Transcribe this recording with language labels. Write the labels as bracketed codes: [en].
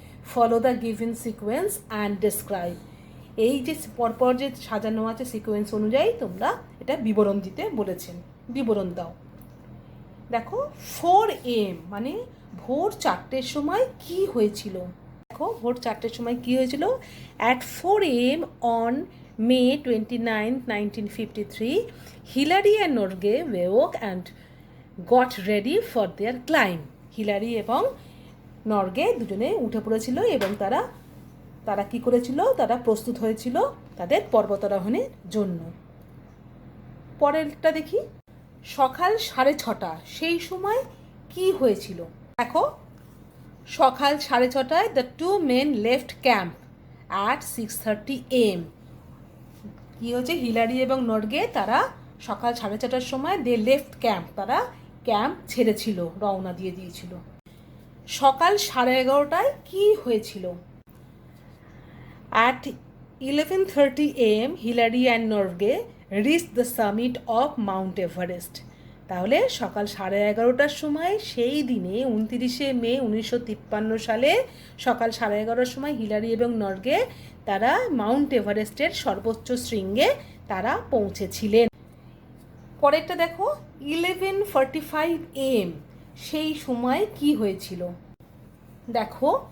[en] follow the given sequence and describe, [bn] এই যে পরপর যে সাজানো আছে সিকোয়েন্স অনুযায়ী তোমরা এটা বিবরণ দিতে বলেছেন, বিবরণ দাও। দেখো, 4 AM মানে ভোর 4টের সময় কি হয়েছিল? দেখো, ভোর 4টের সময় কি হয়েছিল? [en] At 4 AM on May 29, 1953, Hillary and Norgay woke and got ready for their climb. [bn] Hillary এবং নরওয়ে দুজনে উঠে পড়েছিল এবং তারা কি করেছিল? তারা প্রস্তুত হয়েছিল তাদের পর্বতারোহণের জন্য। পরেরটা দেখি, সকাল 6:30, সেই সময় কি হয়েছিল? দেখো, সকাল 6:30 [en] The two men left camp at 6:30 AM। [bn] কি হয়েছে? হিলারি এবং নরওয়ে তারা সকাল 4:30টার সময় [en] they left camp, [bn] তারা ক্যাম্প ছেড়েছিল, রওনা দিয়ে দিয়েছিল। সকাল 11:30টায় কি হয়েছিল? [en] At 11:30 AM, Hillary and Norway reached the summit of Mount Everest. [bn] তাহলে সকাল 11:30টার সময় সেই দিনে 29শে মে 1953 সালে সকাল 11:30টার সময় হিলারি এবং নরওয়ে তারা মাউন্ট এভারেস্টের সর্বোচ্চ শৃঙ্গে তারা পৌঁছেছিলেন। পরেরটা দেখো 11:45 AM, সেই সময় কি হয়েছিল দেখো।